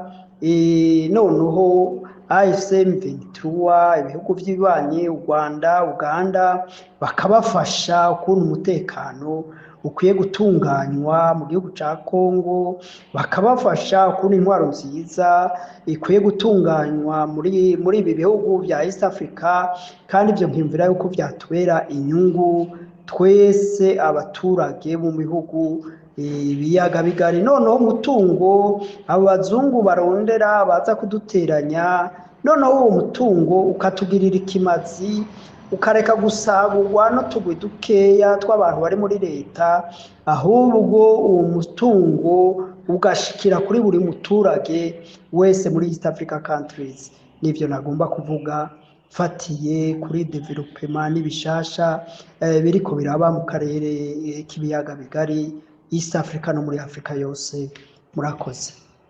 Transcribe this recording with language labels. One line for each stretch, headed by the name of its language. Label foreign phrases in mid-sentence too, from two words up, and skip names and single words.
Rundi: Noneho AFC M23 ibihugu by'ibanye u Rwanda, Uganda bakabafasha ukuntu umutekano ukwiye gutunganywa mu gihugu ca Kongo, bakabafasha ukuntu intwaro nziza ikwiye gutunganywa muri ibi bihugu bya East Africa. Kandi ibyo nkimvira yuko byatubera inyungu twese abaturage mu bihugu biyaga bigari. Noneho umutungo abo bazungu barondera baza kuduteranya, noneho uwo mutungo ukatugirira ikimazi, ukareka gusagurwa no tugwi dukeya tw'abantu bari muri leta, ahubwo uwo mutungo ugashikira kuri buri muturage wese muri East Africa countries. Nivyo nagomba kuvuga fatiye kuri development n'ibishasha biriko biraba mu karere k'ibiyaga bigari East Africa no muri Afrika yose. Murakoze.